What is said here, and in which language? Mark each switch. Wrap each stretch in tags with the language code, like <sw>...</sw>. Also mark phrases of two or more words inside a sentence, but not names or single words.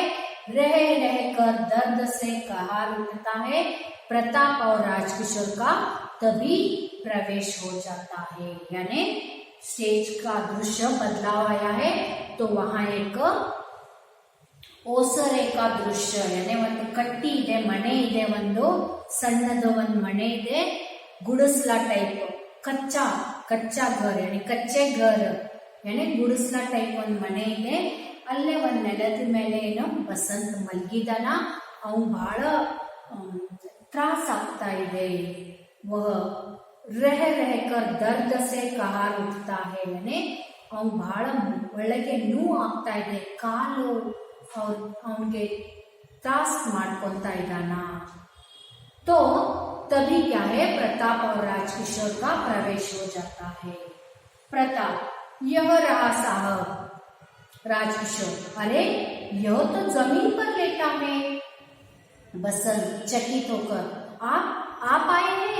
<hi>रह रहकर दर्द से कहार उठता है। प्रताप और राजकिशोर का तभी प्रवेश हो जाता है, यानी स्टेज का दृश्य बदलाव आया है। तो वहां एक ओसरे का दृश्य, यानी</hi> <kn>ಒಂದು ಕಟ್ಟಿ ಇದೆ, ಮನೆ ಇದೆ, ಒಂದು ಸಣ್ಣದ ಒಂದು ಮನೆ ಇದೆ, ಗುಡಿಸ್ಲಾ ಟೈಪ್,</kn> <hi>कच्चा घर यानी कच्चे घर यानी</hi> <kn>ಗುಡಿಸ್ಲಾ ಟೈಪ್ ಒಂದು ಮನೆ ಇದೆ। ಅಲ್ಲೇ ಒಂದು ನೆಲದ ಮೇಲೆ ಏನೋ ಬಸಂತ್ ಮಲಗಿದಾನ। ಅವನು ಬಹಳ त्रास ಆಗ್ತಾ ಇದೆ।</kn> <hi>वह रह रहकर दर्द से कहार उठता है, यानी</hi> <kn>ಅವನು ಬಹಳ ಒಳಗೆ ನೋವು ಆಗ್ತಾ ಇದೆ। ಕಾಲು ಅವನಿಗೆ त्रास ಮಾಡ್ಕೊಂತಾ ಇದ್ದಾನ।</kn> <hi>तो तभी क्या है, प्रताप और राजकिशोर का प्रवेश हो जाता है। प्रताप, यह रहा साहब। राजकिशोर, अरे यह तो जमीन पर लेटा है। बसंत चकित होकर, आप आए हैं?</hi>